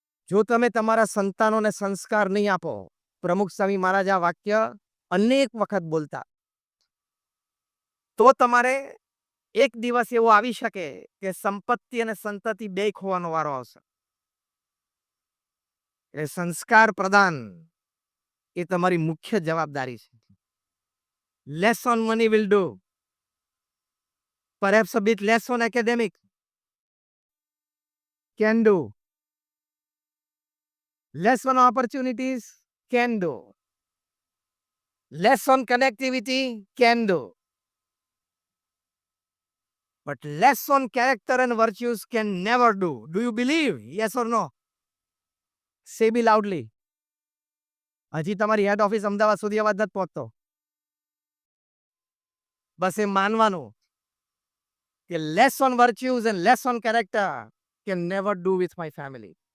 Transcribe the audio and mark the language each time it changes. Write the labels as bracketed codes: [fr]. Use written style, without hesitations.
[gu] જો તમે તમારા સંતાનોને સંસ્કાર નહીં આપો, પ્રમુખ સ્વામી મહારાજ આ વાક્ય અનેક વખત બોલતા, તો તમારે એક દિવસ એવો આવી શકે કે સંપત્તિ અને સંતતિ બે ખોવાનો વારો આવશે. એટલે સંસ્કાર પ્રદાન એ તમારી મુખ્ય જવાબદારી છે. [en] Less on money will do. Perhaps a bit less on academic. Can do. Less on opportunities. Can do. Less on connectivity. Can do. But less on character and virtues can never do. Do you believe? Yes or no? Say me loudly. [gu] હજી તમારી હેડ office Ahmedabad સુધી અવાજ નથી પહોંચતો. બસ એ માનવાનું કે [en] Less on virtues and less on character can never do with my family.